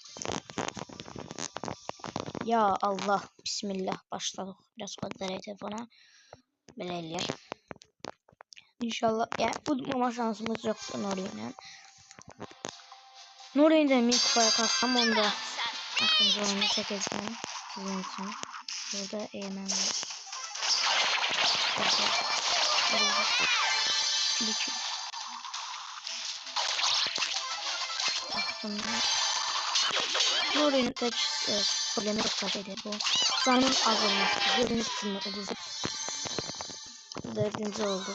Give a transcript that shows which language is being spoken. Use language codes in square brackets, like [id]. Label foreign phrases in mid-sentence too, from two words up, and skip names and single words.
[az] Ya Allah, bismillah, başladıq. Biraz qadərək telefona. Belə eləyək. İnşallah, yəni udmama şansımız yoxdur Nuri ilə. Nuri ilə 1000 kupaya kalsam, onda axırıncı oyunu çəkəcəm sizin üçün. Burada EMM var. [tr] Nuri'nin tek problemi yok şeydi bu. Canın az olması. Gördüğünüz kimi ucuz. 4. oldu.